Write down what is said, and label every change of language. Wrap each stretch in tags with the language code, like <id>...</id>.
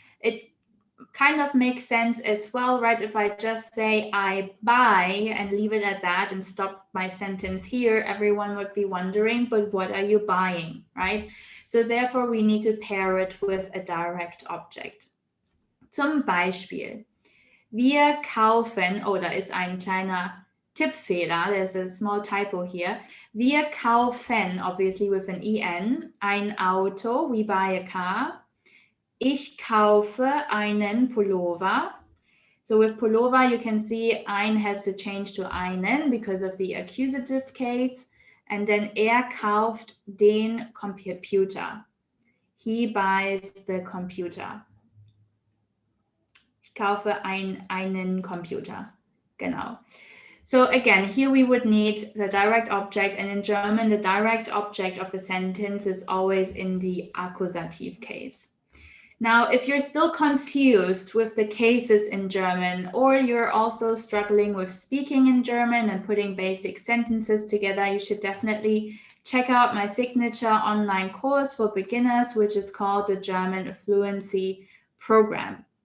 <en>It kind of makes sense as well, right? If I just say I buy and leave it at that and stop my sentence here, everyone would be wondering, but what are you buying, right? So therefore we need to pair it with a direct object.</en> <de>Zum Beispiel, wir kaufen, oh, da ist ein kleiner Tippfehler,</de> <en>there's a small typo here.</en> <de>Wir kaufen,</de> <en>obviously with an en,</en> <de>ein Auto,</de> <en>we buy a car.</en> <de>Ich kaufe einen Pullover.</de> <en>So with Pullover, you can see ein has to change to einen because of the accusative case.</en> <de>And then kauft den Computer.</de> <en>He buys the computer.</en> <de>Ich kaufe einen Computer. Genau.</de> <en>So again, here we would need the direct object, and in German, the direct object of a sentence is always in the accusative case. Now, if you're still confused with the cases in German, or you're also struggling with speaking in German and putting basic sentences together, you should definitely check out my signature online course for beginners, which is called the German Fluency Program.</en>